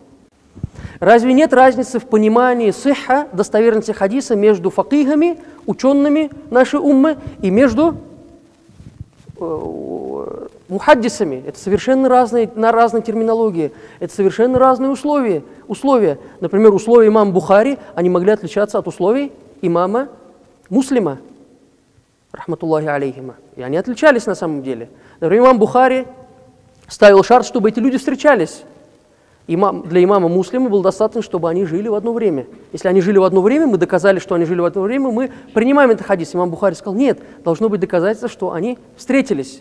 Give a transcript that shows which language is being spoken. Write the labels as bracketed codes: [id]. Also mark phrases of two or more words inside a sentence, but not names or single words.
[ru] Разве нет разницы в понимании сихха, достоверности хадиса между факихами, учеными нашей уммы, и между мухаддисами? Это совершенно разные терминологии, это совершенно разные условия. Например, условия имама Бухари, они могли отличаться от условий имама Муслима, [ar] رحمة الله عليهما. [ru] И они отличались на самом деле. Например, имам Бухари ставил шарт, чтобы эти люди встречались. Для имама Муслима было достаточно, чтобы они жили в одно время. Если они жили в одно время, мы доказали, что они жили в одно время, мы принимаем этот хадис. Имам Бухари сказал, нет, должно быть доказательство, что они встретились.